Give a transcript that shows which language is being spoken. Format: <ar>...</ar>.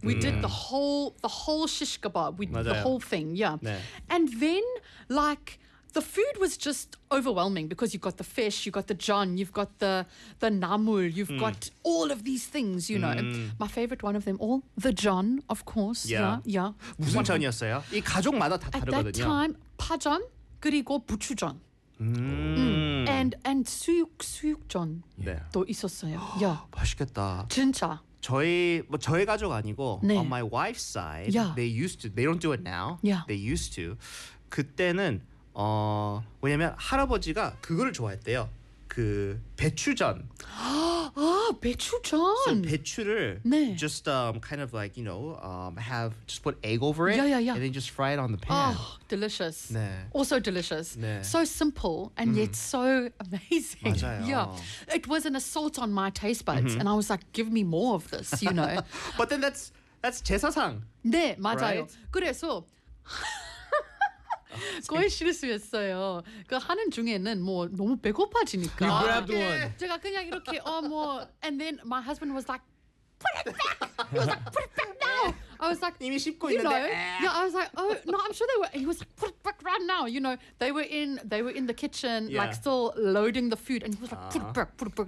<en>We did the whole shish kebab, the whole thing, And then, like, the food was just overwhelming because you've got the fish, you've got the jeon, you've got the namul, you've got all of these things, you know. My favorite one of them all, the jeon, of course. Yeah.</en> <ko>무슨 jeon이었어요? 이 가족마다 다 다르거든요.</ko> <en>At that time,</en> <ko>파전 그리고 부추전.</ko> <en>And</en> <ko>수육전도 있었어요. 맛있겠다. 진짜. 저희 가족 아니고</ko> <en>on my wife's side, they used to. They don't do it now. Yeah. They used to.</en> <ko>그때는 왜냐면 할아버지가 그거를 좋아했대요. 그 배추전. 아, 배추전.</ko> <en>So</en> <ko>배추를</ko> <en>just kind of like, you know, have just put egg over it and then just fry it on the pan. Oh, delicious.</en> <ko>네.</ko> <en>Also delicious.</en> <ko>네.</ko> <en>So simple and yet so amazing.</en> <ko>맞아요.</ko> <en>Yeah. It was an assault on my taste buds and I was like, give me more of this, you know. But then that's 제사상.</en> <ko>네, 맞아요. Right? 그래서 거의 실수였어요. 그 하는 중에는 뭐 너무 배고파지니까.</ko> <en>You grabbed one.</en> <ko>제가 그냥 이렇게</ko> <en>and then my husband was like, put it back. He was like, put it back now. I was like,</en> <ko>이미 씹고 있는데.</ko> <en>You know? Yeah, I was like, oh no, I'm sure they were. He was like, put it back right now. You know, they were in the kitchen, like still loading the food, and he was like, put it back.</en>